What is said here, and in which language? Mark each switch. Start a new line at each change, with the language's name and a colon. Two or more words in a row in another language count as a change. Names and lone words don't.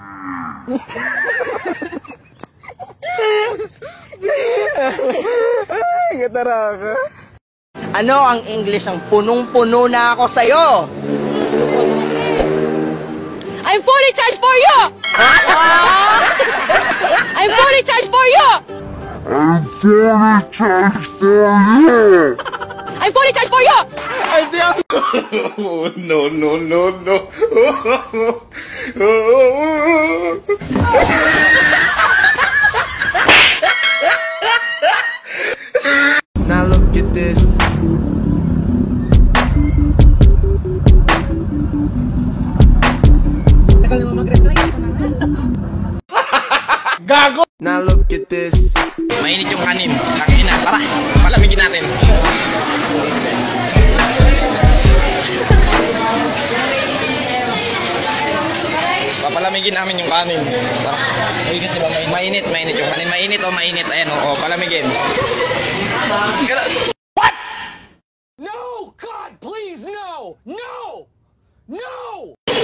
Filipino: Katara ka. Ano ang English ng punong-puno na ako sa'yo?
English: I'm fully charged for you! I'm fully charged for you! I'm fully charged for you! Oh, no, no, no, no. Now look at this.
Filipino: Gago!
English: Now look at this.
Filipino: Mainit yung kanin. Kakina, tara, palamigin natin. Papalamigin namin yung kanin. Tara. Mainit, mainit yung kanin. Mainit o mainit. Ayan, o, palamigin.
English: What? No! God, please, no! No! No!